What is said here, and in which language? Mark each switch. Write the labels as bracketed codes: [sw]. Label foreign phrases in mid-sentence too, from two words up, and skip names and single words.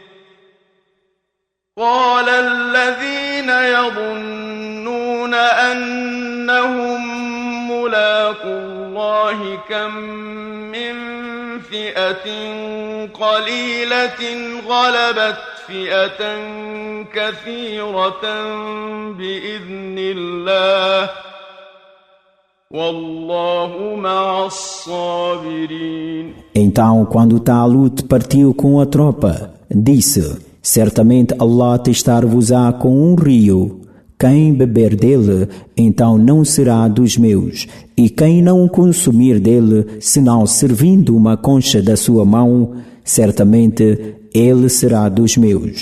[ar] قال الذين يظنون أنهم ملاقو الله كم من فئة قليلة غلبت فئة كثيرة بإذن الله والله مع الصابرين. [pt] Então, quando Talut partiu com a tropa, disse: certamente Allah testar-vos-á com um rio. Quem beber dele, então não será dos meus. E quem não consumir dele, senão servindo uma concha da sua mão, certamente ele será dos meus.